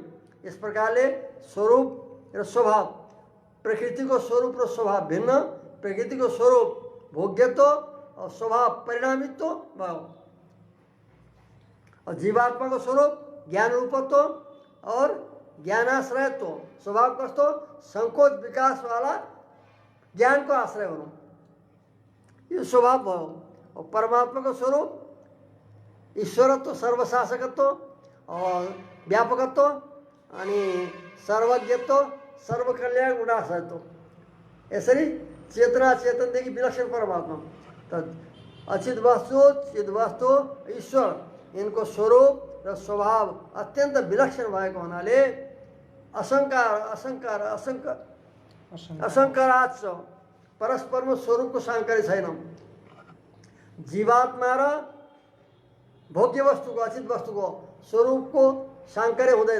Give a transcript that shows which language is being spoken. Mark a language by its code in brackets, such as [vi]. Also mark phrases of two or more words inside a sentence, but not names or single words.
[ne] इस प्रकारले स्वरूप र स्वभाव, प्रकृतिको स्वरूप र स्वभाव भिन्न, प्रकृतिको स्वरूप भोग्यत्व और स्वभाव परिणामित्व भयो और जीवात्माको स्वरूप ज्ञान रूपत्व और ज्ञानाश्रयत्व। स्वभाव कस्तो संकोच विकास वाला ज्ञान को आश्रय हुनु, यो स्वभाव भयो। और परमात्मा को स्वरूप ईश्वरत्व, सर्वशासकत्व और व्यापकत्व अनि सर्वज्ञत्व, सर्वकल्याण गुणाश्रयत्व। यसरी चेतना चेतनदेखि विलक्षण परमात्मा। तो अचित वस्तु चिद वस्तु ईश्वर इनको स्वरूप र स्वभाव अत्यंत विलक्षण भएको हुनाले असंकराच परस्परमा स्वरूपको साङ्कर्य छैन। जीवात्मा र भोग्य वस्तुको अचित वस्तुको स्वरूपको साङ्कर्य हुँदैन।